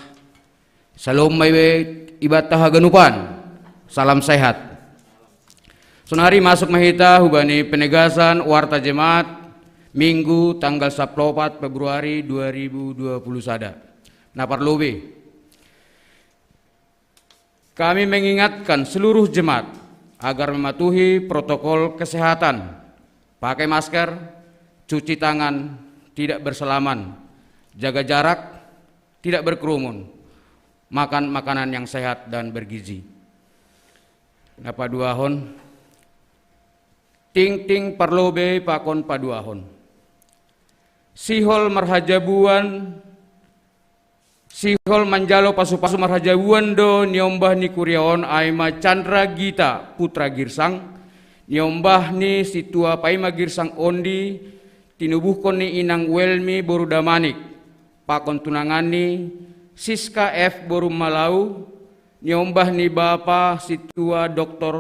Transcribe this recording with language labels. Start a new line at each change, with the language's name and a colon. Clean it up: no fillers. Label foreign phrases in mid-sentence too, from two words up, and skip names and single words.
Batak Simalungun: Salam may ibata haganupan.
Indonesian: Salam sehat.
Batak Simalungun: Sunari masuk mahita hubani
Indonesian: penegasan warta jemaat Minggu tanggal 14 Februari 2020
Batak Simalungun: sada. Naparlobe.
Indonesian: Kami mengingatkan seluruh jemaat agar mematuhi protokol kesehatan, pakai masker, cuci tangan, tidak bersalaman, jaga jarak, tidak berkerumun, makan makanan yang sehat dan bergizi.
Batak Simalungun: Napa duahon, ting parlobe pakon paduahon. Sihol marhajabuan, sihol manjalo pasu-pasu marhajabuan do niombah ni kuryaon aima Chandra Gita putra Girsang, niombah ni situa paima Girsang ondi, tinubuhkon ni inang Welmi boru damanik, pakon tunangan ni Siska F boru Malau, niombah ni bapa situa Dr.